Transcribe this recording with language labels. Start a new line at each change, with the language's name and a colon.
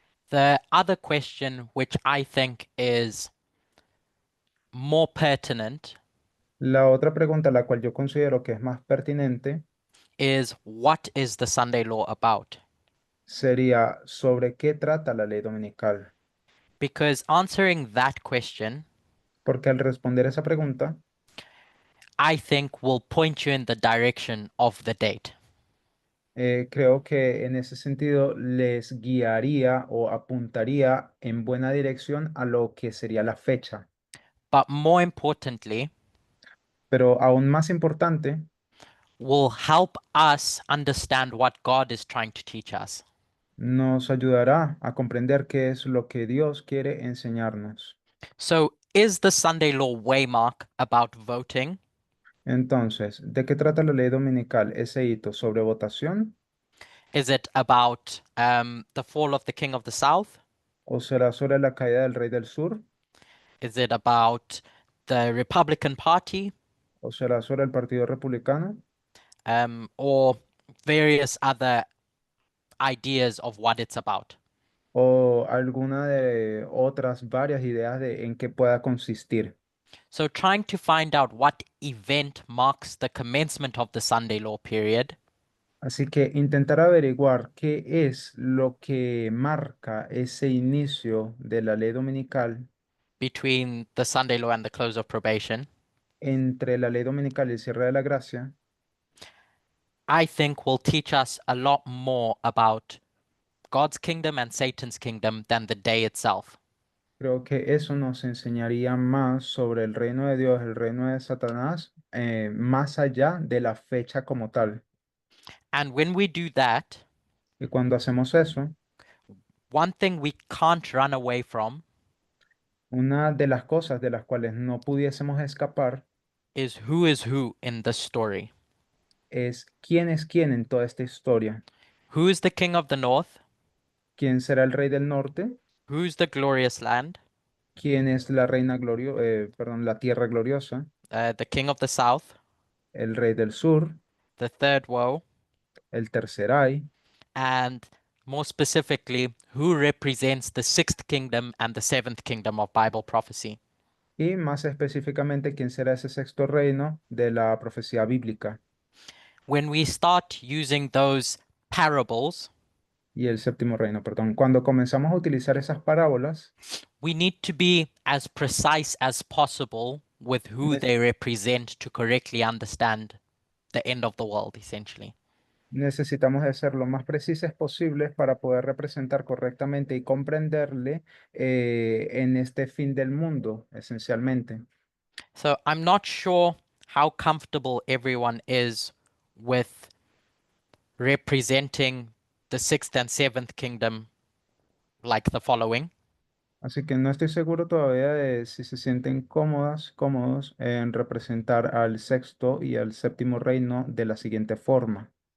English: The other question, which I think is more pertinent,
Spanish: La otra pregunta, la cual yo considero que es más pertinente,
English: is what is the Sunday law about?
Spanish: sería ¿sobre qué trata la ley dominical?
English: Because answering that question,
Spanish: Porque al responder esa pregunta,
English: I think, will point you in the direction of the date.
Spanish: creo que en ese sentido les guiaría o apuntaría en buena dirección a lo que sería la fecha.
English: But more importantly,
Spanish: Pero aún más importante,
English: will help us understand what God is trying to teach us.
Spanish: nos ayudará a comprender qué es lo que Dios quiere enseñarnos.
English: So, is the Sunday law waymark about voting?
Spanish: Entonces, ¿de qué trata la ley dominical? ¿Ese hito sobre votación?
English: Is it about the fall of the king of the south?
Spanish: ¿O será sobre la caída del rey del sur?
English: Is it about the Republican Party?
Spanish: ¿O será sobre el partido republicano?
English: Or various other ideas of what it's about?
Spanish: ¿O alguna de otras varias ideas de en qué pueda consistir?
English: So, trying to find out what event marks the commencement of the Sunday law period
Spanish: Así que intentar averiguar qué es lo que marca ese inicio de la ley dominical
English: between the Sunday law and the close of probation,
Spanish: entre la ley dominical y el cierre de la gracia,
English: I think will teach us a lot more about God's kingdom and Satan's kingdom than the day itself.
Spanish: creo que eso nos enseñaría más sobre el reino de Dios, el reino de Satanás, más allá de la fecha como tal.
English: And when we do that,
Spanish: Y cuando hacemos eso,
English: one thing we can't run away from
Spanish: una de las cosas de las cuales no pudiésemos escapar
English: is who in the story.
Spanish: es quién en toda esta historia.
English: Who is the king of the north?
Spanish: ¿Quién será el rey del norte?
English: Who's the glorious land?
Spanish: ¿Quién es la reina la tierra gloriosa?
English: The king of the south?
Spanish: El rey del sur,
English: The third woe?
Spanish: el tercer ay,
English: And more specifically, who represents the sixth kingdom and the seventh kingdom of Bible prophecy?
Spanish: y más específicamente quién será ese sexto reino de la profecía bíblica.
English: When we start using those parables,
Spanish: Y el séptimo reino, perdón. Cuando comenzamos a utilizar esas parábolas,
English: we need to be as precise as possible with who ne- they represent to correctly understand the end of the world, essentially.
Spanish: necesitamos de ser lo más precisos posibles para poder representar correctamente y comprenderle en este fin del mundo, esencialmente.
English: So I'm not sure how comfortable everyone is with representing the sixth and seventh kingdom like the following.
Spanish: Así que no estoy seguro todavía de si se sienten cómodos en representar al sexto y al séptimo reino de la siguiente forma.